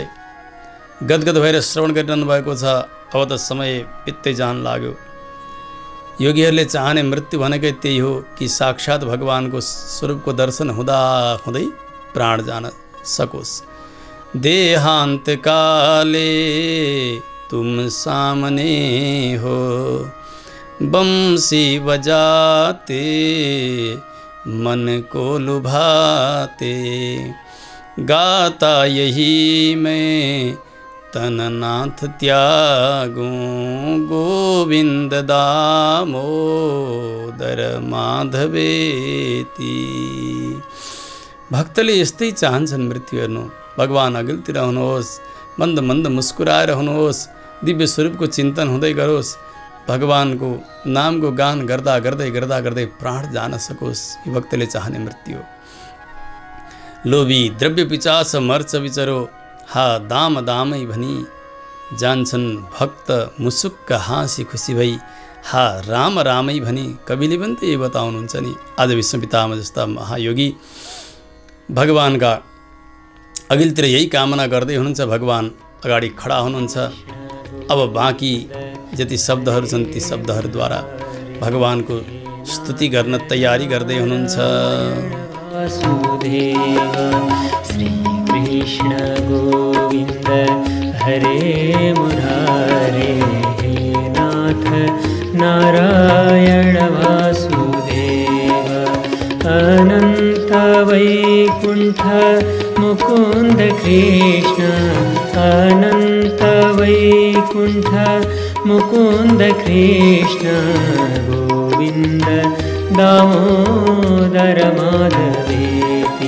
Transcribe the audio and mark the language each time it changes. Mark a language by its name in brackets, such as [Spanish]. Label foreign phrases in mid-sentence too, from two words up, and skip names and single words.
[Nepali] गदगद भएर श्रवण गरिरहनु भएको छ। अब त समय बित्दै जान लाग्यो। योगीहरूले चाहने मृत्यु भनेकै त्यही हो कि साक्षात् भगवानको स्वरूपको दर्शन हुँदा हुँदै प्राण जान सकोस्। [Hindi] देहान्त काले तुम सामने हो, बंसी बजाते मन को लुभाते, गाता यही मैं तननाथ त्यागूं, गोविंद दामोदर माधवेती। [Nepali] भक्तले यस्तै चाहन्छन् मृत्यु हेर्नु। भगवान अघिल्तिर हुनुहोस्, मन्द मन्द मुस्कुराएर हुनुहोस्, दिव्य स्वरूपको चिन्तन हुँदै गरोस्, भगवानको नामको गान गर्दा गर्दै गर्दा गर्दै प्राण जान सकोस्। यो भक्तले चाहने मृत्यु हो। लोभी द्रव्य पिचास मर्च विचरो, हा दाम दामै भनी जान्छन् भक्त मुसुक्क हाँसी खुसी भई, हा राम रामै भनी। कविले पनि त यो बताउनुहुन्छ नि। आज विश्वपितामह जस्ता महायोगी भगवानका अघिल्तिर यही कामना गर्दै हुनुहुन्छ। भगवान अगाडि खडा हुनुहुन्छ। अब बाँकी जति शब्दहरू छन् ती शब्दहरूद्वारा भगवानको स्तुति गर्न तयारी गर्दै हुनुहुन्छ। [Sanskrit] वासुदेव श्री कृष्ण गोविंद हरे मुरारे, हे नाथ नारायण वासुदेव, अनंत वैकुंठ मुकुंद कृष्ण, अनंत वैकुंठ मुकुंद कृष्ण, गोविंद दामोदर माधवेति।